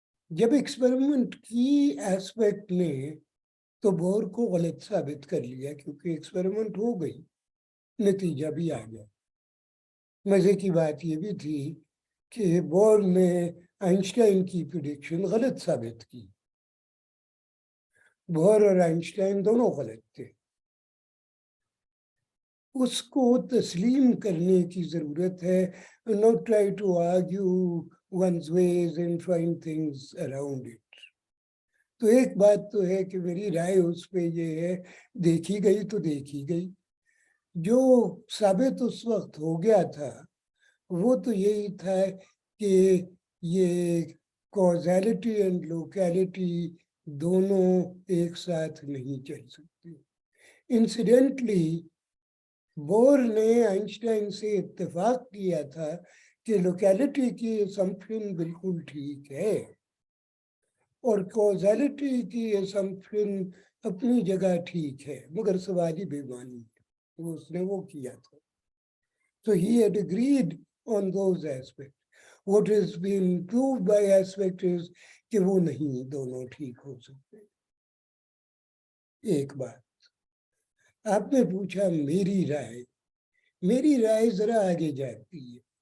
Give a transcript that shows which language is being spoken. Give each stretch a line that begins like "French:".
Urdu: جب ایکسپیریمنٹ کی ایسپیکٹ نے تو بور کو غلط ثابت کر لیا, کیونکہ ایکسپیریمنٹ ہو گئی, نتیجہ بھی آ گیا. مزے کی بات یہ بھی تھی کہ بور نے آئنسٹائن کی پریڈکشن غلط ثابت کی. بور اور آئنسٹائن دونوں غلط تھے. اس کو تسلیم کرنے کی ضرورت ہے,
English: not try to argue one's ways and find things around it.
Urdu: تو ایک بات تو ہے کہ میری رائے اس پہ یہ ہے, دیکھی گئی تو دیکھی گئی. جو ثابت اس وقت ہو گیا تھا وہ تو یہی تھا کہ یہ کازیلٹی اینڈ لوکیلٹی دونوں ایک ساتھ نہیں چل سکتے. انسیڈنٹلی بور نے آئنسٹائن سے اتفاق کیا تھا کہ لوکیلٹی کی اسمپشن بالکل ٹھیک ہے اور کازیلٹی کی اسمپشن اپنی جگہ ٹھیک ہے, مگر سوال بے معنی ہے. وہ اس نے وہ کیا تھا.
English: So he had agreed on those aspects. What has been proved by aspect is
Urdu: کہ وہ نہیں دونوں ٹھیک ہو سکتے. ایک بات آپ نے پوچھا میری رائے, میری رائے ذرا آگے جاتی ہے.